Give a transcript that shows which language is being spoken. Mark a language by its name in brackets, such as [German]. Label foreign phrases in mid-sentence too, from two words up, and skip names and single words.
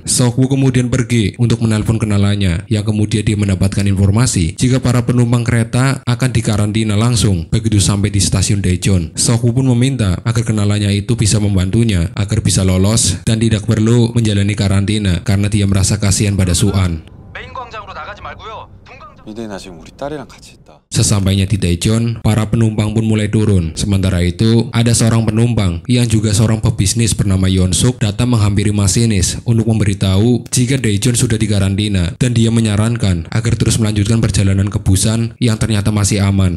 [Indonesian] Sok-woo kemudian pergi untuk menelpon kenalannya, yang kemudian dia mendapatkan informasi jika para penumpang kereta akan dikarantina langsung begitu sampai di stasiun Daejeon. Sok-woo pun meminta agar kenalannya itu bisa membantunya agar bisa lolos dan tidak perlu menjalani karantina karena dia merasa kasihan pada Su-an. [Korean] 미대나 지금 우리 딸이랑 같이 있다. [Indonesian] Sesampainya di Daejeon, para penumpang pun mulai turun. Sementara itu, ada seorang penumpang yang juga seorang pebisnis bernama Yeon-suk datang menghampiri masinis untuk memberitahu jika Daejeon sudah dikarantina dan dia menyarankan agar terus melanjutkan perjalanan ke Busan yang ternyata masih aman.